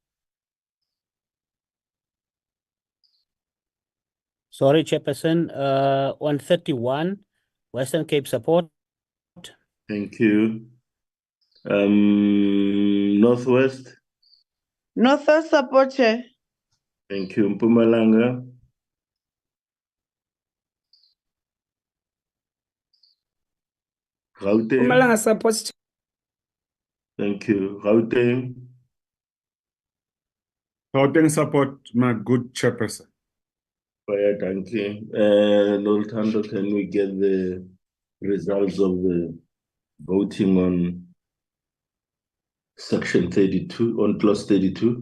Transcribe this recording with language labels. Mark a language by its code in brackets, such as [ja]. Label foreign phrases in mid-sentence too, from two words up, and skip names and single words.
[en] Sorry, Chairperson. On 31, Western Cape support. Thank you. Northwest. Northwest support, Chair. Thank you. Mpumalanga. Gauteng. Mpumalanga supports. Thank you. Gauteng. Gauteng support, my good chairperson. Fire, thank you. Noltando, can we get the results of the voting on section 32, on clause 32?